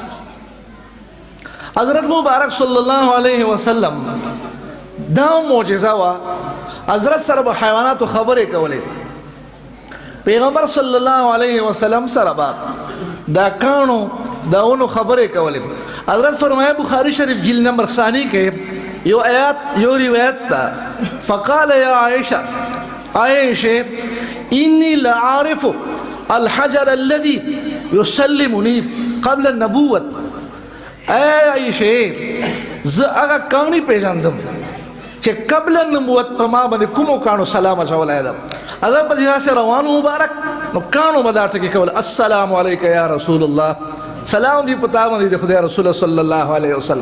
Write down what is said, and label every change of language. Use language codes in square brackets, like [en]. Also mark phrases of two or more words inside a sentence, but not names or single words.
[ps] حضرت مبارک [ar] صلی الله علیه وسلم [ps] دا معجزه وا، حضرت سره به حیواناتو خبرې کولې. پیغمبر [ar] صلی الله علیه وسلم [ps] سره به دا کانو داونو خبرې کولې. حضرت فرمایا بخاری شریف جلد نمبر ثانی کې یو آیات یو روایت ده، [ar] فقال یا عائشہ، عائشہ انی لعارف الحجر الذي يسلمني قبل النبوة. [ps] اے عائشہ زه هغه کانی پیژندم چې [ar] قبل النبوت [ps] په ما باندې کومو کانو سلام اچولی ده. حضرت په داسې روانو مبارک نو کانو به دا ټکي کول، [ar] السلام علیک یا رسول الله، [ps] سلام دی پتا باندې د خدای رسول [ar] صلی الله علیه وسلم.